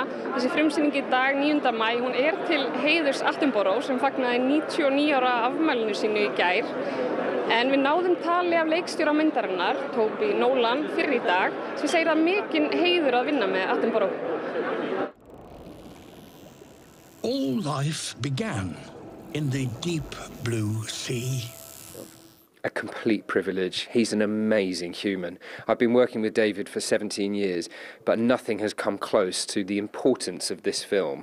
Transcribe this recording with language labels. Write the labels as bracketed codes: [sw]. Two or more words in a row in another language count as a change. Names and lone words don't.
[is] Þessi frumsýning í dag 9. maí, hún til heiðurs Attenborough sem fagnaði 99 ára afmælinu sínu í gær. En við náðum tali af leikstjóra myndarinnar, Toby Nolan, fyrr í dag, sem segir að mikinn heiður að vinna með Attenborough. [en] All life began in the deep blue sea. A complete privilege. He's an amazing human. I've been working with David for 17 years, but nothing has come close to the importance of this film.